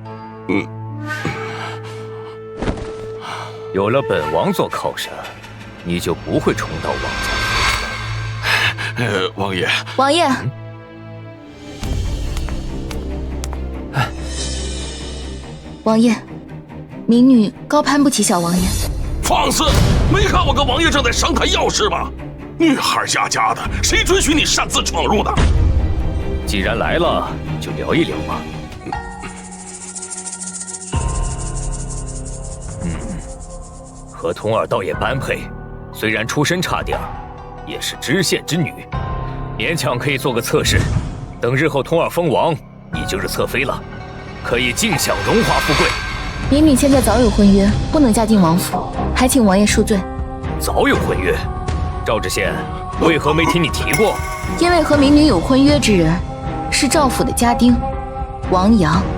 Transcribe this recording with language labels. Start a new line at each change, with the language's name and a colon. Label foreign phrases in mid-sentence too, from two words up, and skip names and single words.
Chinese: 有了本王做靠山，你就不會重蹈王家。王爺，王爺，王爺，民女高攀不起小王爷。放肆！没看我跟王爷正在商谈要事嗎？女孩家家的，誰准許你擅自闖入的？既然來了，就聊一聊吧。和童兒倒也般配，雖然出身差點，也是知縣之女，勉強可以做個側室。等日後童兒封王，你就是側妃了，可以盡享榮華富貴。民女現在早有婚約，不能嫁進王府，還請王爺恕罪。早有婚約？趙知縣為何沒聽你提過？因為和民女有婚約之人，是趙府的家丁，王陽。